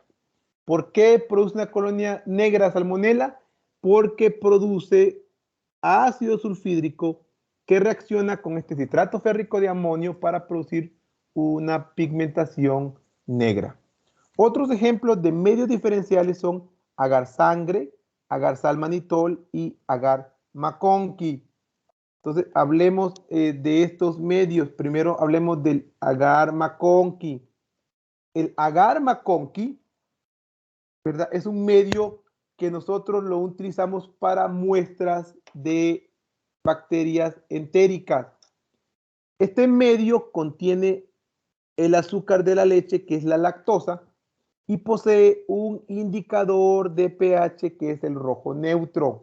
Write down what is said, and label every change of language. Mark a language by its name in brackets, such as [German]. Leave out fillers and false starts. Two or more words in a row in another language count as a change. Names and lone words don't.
[Spanish] ¿Por qué produce una colonia negra Salmonella? Porque produce ácido sulfídrico que reacciona con este citrato férrico de amonio para producir una pigmentación negra. Otros ejemplos de medios diferenciales son agar sangre, agar salmanitol y agar McConkey. Entonces, hablemos de estos medios. Primero hablemos del agar McConkey. El agar McConkey, ¿verdad? Es un medio que nosotros lo utilizamos para muestras de bacterias entéricas. Este medio contiene el azúcar de la leche, que es la lactosa, y posee un indicador de pH que es el rojo neutro.